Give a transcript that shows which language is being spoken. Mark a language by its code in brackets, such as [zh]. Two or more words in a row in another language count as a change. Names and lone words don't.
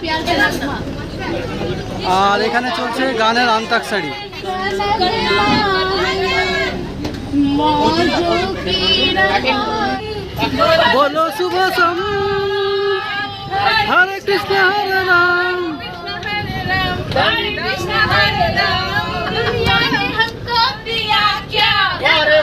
[bn] আর এখানে চলছে গানের আন্তাক্ষরী। বলো শুভ সম, [sa] হরে কৃষ্ণ হরে রাম, हरे कृष्ण हरे राम, [hi] दुनिया ने हमको दिया क्या?